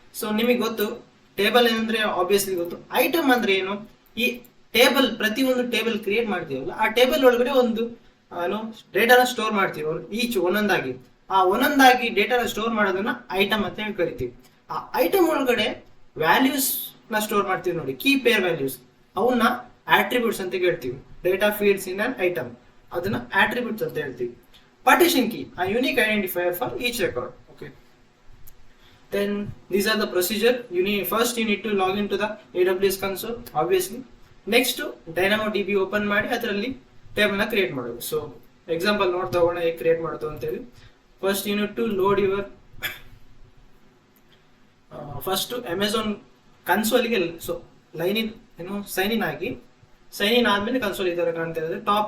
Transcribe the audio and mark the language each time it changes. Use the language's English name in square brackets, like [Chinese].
[Kannada] So ನಿಮಗೆ ಗೊತ್ತು table ಏನಂದ್ರೆ ಆಬ್ವಿಯಸ್ಲಿ ಗೊತ್ತು. ಐಟಮ್ ಅಂದ್ರೆ ಏನು, ಈ ಟೇಬಲ್ ಪ್ರತಿಯೊಂದು ಟೇಬಲ್ ಕ್ರಿಯೇಟ್ ಮಾಡ್ತೀವಲ್ಲ, ಆ ಟೇಬಲ್ ಒಳಗಡೆ ಒಂದು ಡೇಟಾನ ಸ್ಟೋರ್ ಮಾಡ್ತೀವಿ ಈಚ್ ಒಂದೊಂದಾಗಿ. ಆ ಒಂದೊಂದಾಗಿ ಡೇಟಾನ ಸ್ಟೋರ್ ಮಾಡೋದನ್ನ ಐಟಮ್ ಅಂತ ಹೇಳಿ ಕರಿತೀವಿ. ಆ ಐಟಮ್ ಒಳಗಡೆ ವ್ಯಾಲ್ಯೂಸ್ ನ ಸ್ಟೋರ್ ಮಾಡ್ತೀವಿ ನೋಡಿ, ಕೀ ಪೇರ್ ವ್ಯಾಲ್ಯೂಸ್, ಅವನ್ನ ಆಟ್ರಿಬ್ಯೂಟ್ಸ್ ಅಂತ ಹೇಳ್ತೀವಿ. [English] data feeds in an item, [Kannada] ಅದನ್ನ ಆಟ್ರಿಬ್ಯೂಟ್ಸ್ ಅಂತ ಹೇಳ್ತೀವಿ. [English] Partition key, a unique identifier for each record. Okay, then these are the procedure. First you need to log into the AWS console obviously. [Kannada] Next Dynamo DB open ಮಾಡಿ ಅದರಲ್ಲಿ table ನ create ಮಾಡೋದು. So example ನೋಡ್ತಾ ಹೋಗೋಣ ಹೇಗೆ create ಮಾಡೋದು ಅಂತ ಹೇಳಿ. [English] First you need to load your first Amazon ಕನ್ಸೋಲ್ಗೆ. [Kannada] So sign in ಆಗಿ, ಸೈನ್ ಇನ್ ಆದ್ಮೇಲೆ ಕನ್ಸೋಲ್ ಈ ತರ ಕಾಣ್ತಾ ಇದ್ದಾರೆ.